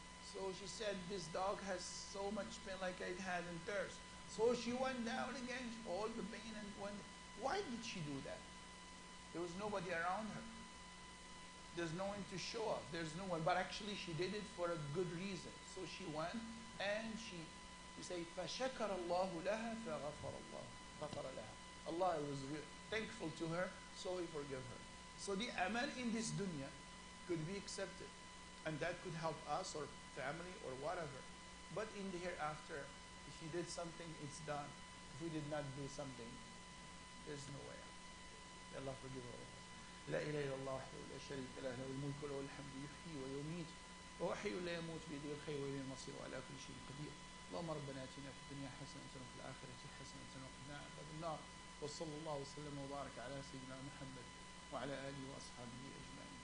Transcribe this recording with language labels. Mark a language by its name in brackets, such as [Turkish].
[English] So she said, this dog has so much pain like I had in thirst. So she went down again, all the pain, and went. Why did she do that? There was nobody around her. There's no one to show up. There's no one. But actually she did it for a good reason. So she went and she said, [Arabic] فَشَكَرَ اللَّهُ لَهَا فَغَفَرَ اللَّهُ غَفَرَ لَهَا. [English] Allah was thankful to her, so He forgave her. So the amal in this dunya could be accepted. And that could help us or family or whatever. But in the hereafter, if you did something, it's done. If we did not do something, there's no way out. May Allah forgive all of us. [Arabic] لا إله إلا الله وحده لا شريك له له الملك وله الحمد يحيي ويميت وهو حي لا يموت بيده الخير وإليه المصير وعلى كل شيء قدير. اللهم ربنا آتنا في الدنيا حسنة وفي الآخرة حسنة وقنا عذاب النار وصلى الله وسلم وبارك على سيدنا محمد وعلى آله وأصحابه أجمعين.